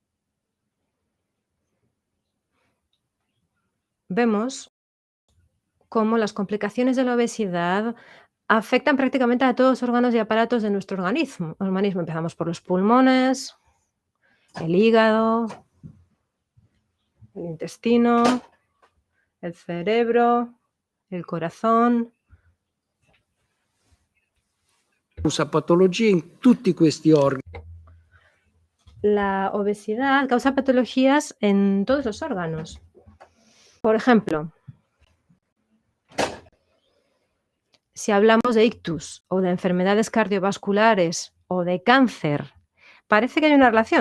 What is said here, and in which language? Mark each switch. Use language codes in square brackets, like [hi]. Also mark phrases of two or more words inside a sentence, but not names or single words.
[es] Vemos cómo las complicaciones de la obesidad afectan prácticamente a todos los órganos y aparatos de nuestro organismo. Empezamos por los pulmones, el hígado, el intestino, el cerebro, el corazón. [it] Causa patologie in tutti questi organi. [es] La obesidad causa patologías en todos los órganos. Por ejemplo, si hablamos de ictus o de enfermedades cardiovasculares o de cáncer, parece que hay una relación.